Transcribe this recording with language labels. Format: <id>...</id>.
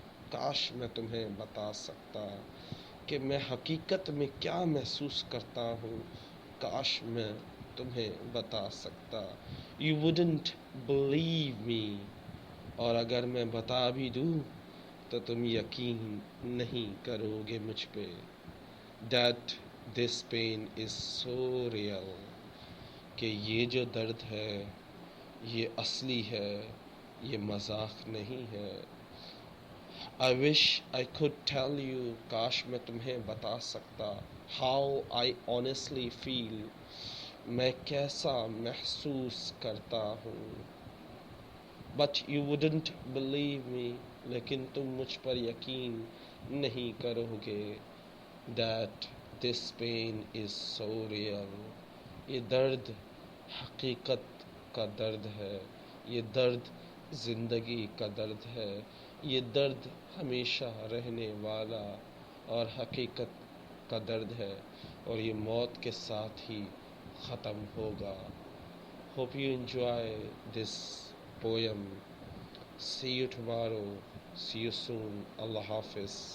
<ur>کاش میں تمہیں بتا سکتا کہ میں حقیقت میں کیا محسوس کرتا ہوں. کاش میں تمہیں بتا سکتا.</ur> <en>You wouldn't believe me.</en> <ur>اور اگر میں بتا بھی دوں تو تم یقین نہیں کرو گے مجھ پہ.</ur> <en>That this pain is so real.</en> <ur>کہ یہ جو درد ہے یہ اصلی ہے, یہ مذاق نہیں ہے.</ur> <en>I wish I could tell you.</en> <ur>کاش میں تمہیں بتا سکتا.</ur> <en>How I honestly feel.</en> <ur>میں کیسا محسوس کرتا ہوں.</ur> <en>But you wouldn't believe me.</en> <ur>لیکن تم مجھ پر یقین نہیں کرو گے.</ur> <en>That this pain is so real.</en> <ur>یہ درد حقیقت کا درد ہے. یہ درد زندگی کا درد ہے. یہ درد ہمیشہ رہنے والا اور حقیقت کا درد ہے, اور یہ موت کے ساتھ ہی ختم ہوگا.</ur> <en>Hope you enjoy this poem. See you tomorrow. See you soon. Allah Hafiz.</en>